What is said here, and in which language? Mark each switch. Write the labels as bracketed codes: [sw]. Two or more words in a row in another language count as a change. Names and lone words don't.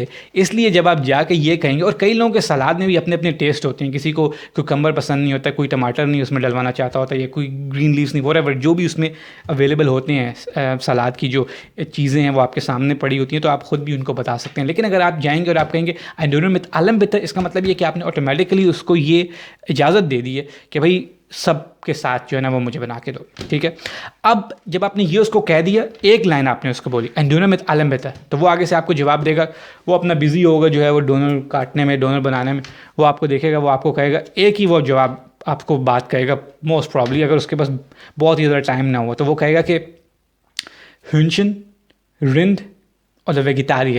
[hi] इसलिए जब आप जाके ये कहेंगे, और कई लोगों के सलाद में भी अपने अपने टेस्ट होते हैं, किसी को कुकम्बर पसंद नहीं होता, कोई टमाटर नहीं उसमें डलवाना चाहता होता, या कोई [en] green leaves [hi] नहीं, वॉटएवर जो भी उसमें अवेलेबल होते हैं सलाद की जो चीज़ें हैं वो आपके सामने पड़ी होती हैं, तो आप ख़ुद भी उनको बता सकते हैं। लेकिन अगर आप जाएंगे और आप कहेंगे [de] ein Döner mit allem bitte, [hi] इसका मतलब ये कि आपने ऑटोमेटिकली उसको ये इजाज़त दे दी है कि भाई सब के साथ जो है ना वो मुझे बना के दो। ठीक है, अब जब आपने ये उसको कह दिया, एक लाइन आपने उसको बोली [de] ein Döner mit allem bitte, [hi] तो वो आगे से आपको जवाब देगा, वो अपना बिजी होगा जो है वो डोनर काटने में, डोनर बनाने में, वो आपको देखेगा, वो आपको कहेगा, एक ही वो जवाब आपको बात कहेगा [en] most probably, [hi] अगर उसके पास बहुत ही ज़्यादा टाइम ना हो, तो वो कहेगा कि [de] Hühnchen, Rind [hi] और वेजिटेरियन।